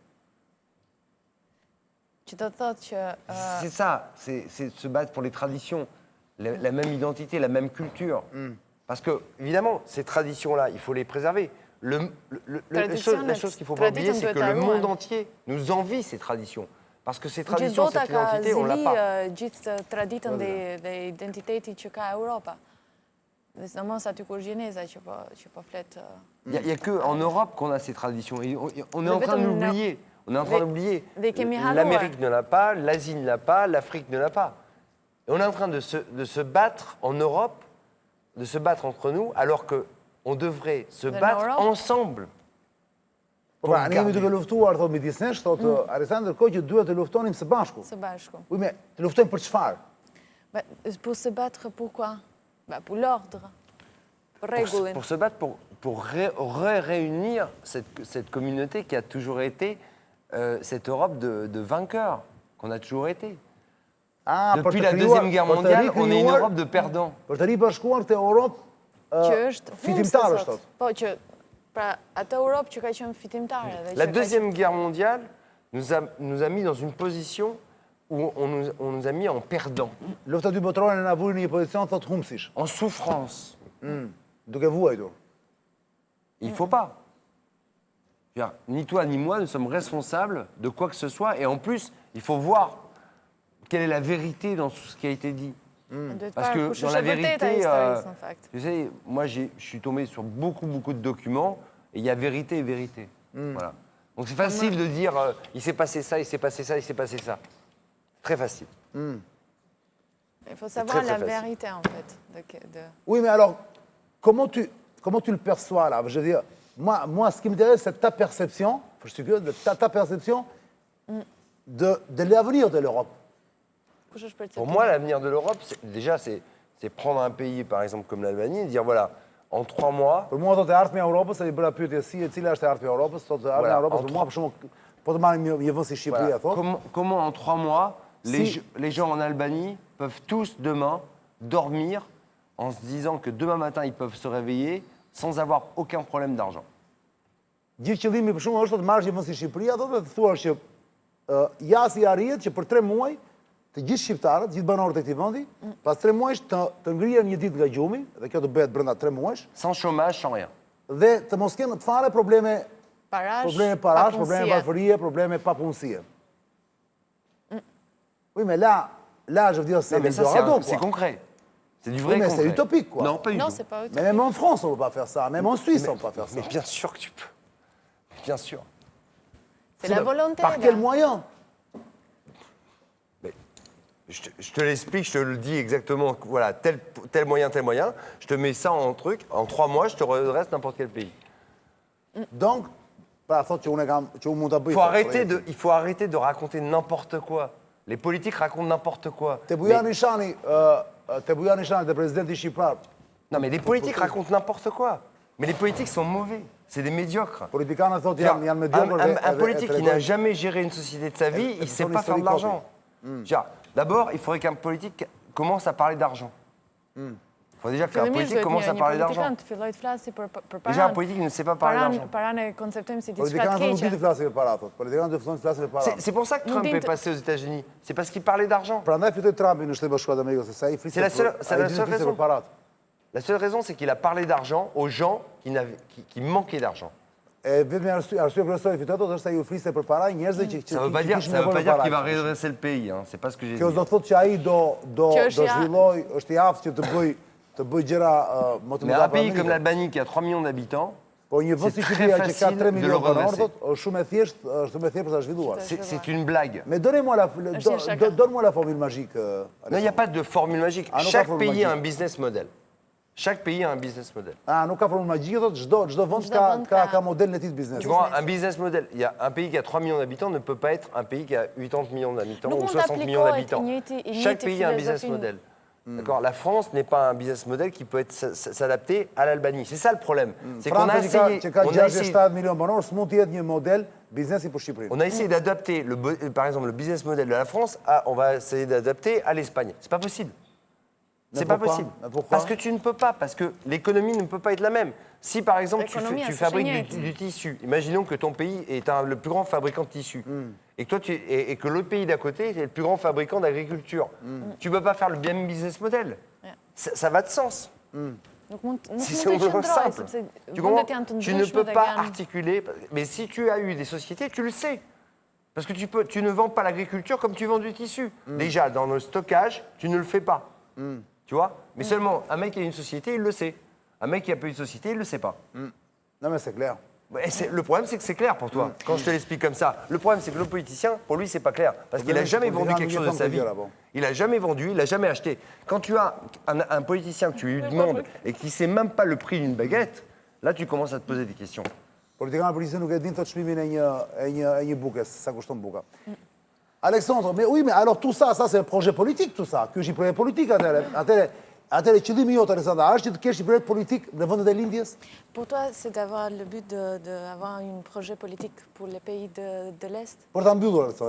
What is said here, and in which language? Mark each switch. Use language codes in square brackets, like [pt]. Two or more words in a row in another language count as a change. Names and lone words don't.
[fr] C'est ça, c'est se battre pour les traditions, la même identité, la même culture. Parce que, évidemment, ces traditions-là, il faut les préserver. La chose qu'il ne faut pas oublier, c'est que le monde entier nous envie ces traditions. Parce que ces traditions, cette identité, on ne l'a pas. [sq] Gjithë traditën dhe identitetin që ka Europa. Dhe sidomos aty kur Gjeneza që po flet. [fr] Il n'y a qu'en Europe qu'on a ces traditions. Et on est en train de l'oublier. On est en train d'oublier. L'Amérique ne l'a pas, l'Asie ne l'a pas, l'Afrique ne l'a pas. Et on est en train de se battre en Europe, de se battre entre nous, alors qu'on devrait se battre ensemble. [sq] Pra, ne jemi duke luftuar, thot midis nesh, thot Aleksandr, kohë që duhet të luftonim së bashku. Së bashku. [fr] Oui, mais [sq] të luftojmë për çfarë? [fr] Pour se battre, pourquoi? Pour l'ordre, pour réguler. Pour se battre, pour réunir cette communauté qui a toujours été cette Europe de vainqueurs, qu'on a toujours été. Depuis la Deuxième Guerre mondiale, on est une Europe de perdants. [sq] Për të ribashkuar këtë Europë fitimtare, thot. Po, që pra atë Europë që ka qenë fitimtare. [fr] La Deuxième Guerre mondiale nous a mis dans une position où on nous a mis en perdants. [sq] Lufta e dy botërore na vuri në një pozicion, thot, humsish. [fr] En souffrance. [sq] Duke vuajtur. [fr] Il ne faut pas. Ni toi ni moi ne sommes responsables de quoi que ce soit. Et en plus, il faut voir quelle est la vérité dans tout ce qui a été dit. Parce que dans la vérité, tu sais, moi je suis tombé sur beaucoup de documents et il y a vérité et vérité. Voilà. Donc c'est facile de dire il s'est passé ça, il s'est passé ça, il s'est passé ça. Très facile. Il faut savoir la vérité en fait. Oui, mais alors, comment tu le perçois là? Je veux dire, moi, ce qui m'intéresse, c'est ta perception. Je suis curieux de ta perception. de l'avenir de l'Europe. [sq] Kush është [fr] Pour [sq] perceptimi? [fr] moi, l'avenir de l'Europe, c'est prendre un pays, par exemple, comme l'Albanie, et dire, voilà, en 3 mois, [sq] Për mua thotë e ardhmja e Europës, e i bëra pyetje si e cila është e ardhmja e Europës, thotë e ardhmja e [fr] Voilà, [sq] Europës, [fr] en [sq] për mua për shembull, po të marrim një vend si Shqipëria, [fr] voilà, [sq] thotë, [fr] comment en 3 mois, [sq] Si- [fr] les gens en Albanie peuvent tous demain dormir en se disant que demain matin, ils peuvent se réveiller sans avoir aucun problème d'argent. [sq] gjithë qëllimi për shembull është të marrësh një vend si Shqipëria, thotë dhe të thuash që jasi arrihet që për 3 muaj të gjithë shqiptarët, gjithë banorët e këtij vendi, pas 3 muajsh të ngrihen një ditë nga gjumi, dhe kjo të bëhet brenda 3 muajsh, [fr] Sans chômage, sans rien. [sq] dhe të mos kenë të fare probleme Parash, parash, papunësie. probleme varfërie, probleme papunësie. [fr] Oui, mais là je veux dire, c'est Non, mais ça, l'Eldorado, c'est quoi. concret. C'est du Oui, vrai mais concret. c'est utopique, quoi. Non, pas du Non, tout. c'est pas Mais même en France, on ne peut pas faire ça. Même en Suisse, on ne peut pas faire ça. Mais bien sûr que tu peux. Bien sûr. C'est la volonté. Par là. quel moyen? Je te l'explique, je te le dis exactement. Voilà, tel moyen, tel moyen. Je te mets ça en truc. En 3 mois, je te redresse n'importe quel pays. Donc, [sq] pra thotë që unë mund ta bëj. [fr] Il faut arrêter de raconter n'importe quoi. Les politiques racontent n'importe quoi. [sq] Te Bujani Shani, te presidenti shqiptar, [fr] Non, mais les politiques racontent n'importe quoi. Mais les politiques sont mauvais. C'est des médiocres. [sq] politikanët thotë [fr] Genre, [sq] janë mediocre. [fr] un politique qui n'a jamais géré une société de sa vie, il ne sait son pas faire de historique l'argent. Genre, d'abord, il faudrait qu'un politique commence à parler d'argent. Il faut déjà qu'un [sq] Fillimisht [fr] politique [sq] duhet [fr] commence à [sq] një [fr] parler d'argent. [sq] politikan të filloj të flasi për [fr] Déjà, un [sq] paran. [fr] politique ne sait pas parler d'argent. [sq] Paran e konceptojmë si diçka të Politikanët nuk di të keqe. flasin për para, thotë. Politikanët do të thonë të flasin për para. [fr] C'est pour ça que Trump Nous est dites- passé aux États-Unis. C'est parce qu'il parlait d'argent. [sq] Prandaj fitoi Trumpi në Shtetet Bashkuara të Amerikës, se sa ai flisë. [fr] C'est la seule raison. [sq] për parat. [fr] La seule raison, c'est qu'il a parlé d'argent aux gens qui manquaient d'argent. [sq] E vetëm arsye kryesore fitoi ato është se ai u fliste për para njerëzve që [fr] Ça ne veut pas dire, qu'il va redresser le pays. Hein. C'est pas ce que j'ai dit. [sq] Kjo do të thotë që ai do Që është ja- zhvilloj, është i aftë që të bëj gjëra më të [fr] Mais [sq] mëdha [fr] un [sq] për [fr] pays comme [sq] Amerikën. [fr] l'Albanie qui a 3 millions d'habitants, [sq] Po një vend si [fr] c'est [sq] Shqipëria [fr] très [sq] që ka [fr] facile [sq] 3 [fr] de [sq] milionë [fr] le [sq] banor, [fr] redresser. [sq] thotë, është shumë e thjeshtë, për ta zhvilluar. [fr] c'est une blague. Mais chacun. donne-moi la formule magique. Non, il n'y a pas de formule magique. Ah, non, pas Chaque formule pays a un magique. [en] business model. [fr] Chaque pays a un [en] business model. [sq] Ah, nuk ka formule magjike, thotë çdo vend Çdo vend ka modelin e tij të biznesi. [fr] Tu vois, un [en] business model. [fr] Il y a un pays qui a 3 millions d'habitants ne peut pas être un pays qui a 80 millions d'habitants [sq] Nuk [fr] ou [sq] mund [fr] 60 millions [sq] t'applikohet [fr] d'habitants. [sq] i njëjti [fr] Chaque pays a un business [sq] filozofin- [fr] model. D'accord. La France n'est pas un [en] business model [fr] qui peut s'adapter à l'Albanie. C'est ça le problème. C'est qu'on a [sq] Franca [fr] essayé. [sq] që ka [fr] on a essayé- [sq] 67 milionë banor, s'mund të jetë një model biznesi për Shqipërinë. [fr] On a essayé d'adapter, par exemple, le [en] business model [fr] de la France, on va essayer d'adapter à l'Espagne. C'est pas possible. C'est pas pourquoi possible. Mais pourquoi Parce que tu ne peux pas, parce que l'économie ne peut pas être la même. Si par exemple L'économie, tu elle fabriques se du tissu, imaginons que ton pays est le plus grand fabricant de tissu, et que, toi, et que l'autre pays d'à côté est le plus grand fabricant d'agriculture, tu ne peux pas faire le même business model. Ça va de sens. [sq] Nuk mund [fr] C'est [sq] të [fr] simplement [sq] qëndroj, [fr] simple. [sq] sepse [fr] Tu comprends? [sq] vendet janë të [fr] Tu ne [sq] ndryshme [fr] peux [sq] dhe [fr] pas [sq] janë... [fr] articuler. Mais si tu as eu des sociétés, tu le sais. Parce que tu ne vends pas l'agriculture comme tu vends du tissu. Déjà, dans le stockage, tu ne le fais pas. Tu vois? Mais seulement, un mec qui a une société, il le sait. Un mec qui n'a pas une société, il ne le sait pas. Non, mais c'est clair. Ouais, le problème, c'est que c'est clair pour toi, quand je te l'explique comme ça. Le problème, c'est que le politicien, pour lui, c'est pas clair. Parce qu'il n'a jamais vendu quelque chose de sa vie. Il n'a jamais vendu, il n'a jamais acheté. Quand tu as un politicien que tu lui demandes et qui ne sait même pas le prix d'une baguette, là, tu commences à te poser des questions. [sq] Politikanët përgjithësi nuk e din të çmimin e një buke, sa kushton buka. [fr] Alexandre, mais oui, mais alors tout ça c'est un projet politique, tout ça. [sq] Ky është një projekt politik atëre qëllimi jot, Alexandra, është që të kesh një projekt politik në vendet e lindjes? [fr] Pour toi, c'est d'avoir le but d'avoir un projet politique pour les pays de l'Est? [sq] Për ta mbyllur, Alexandre.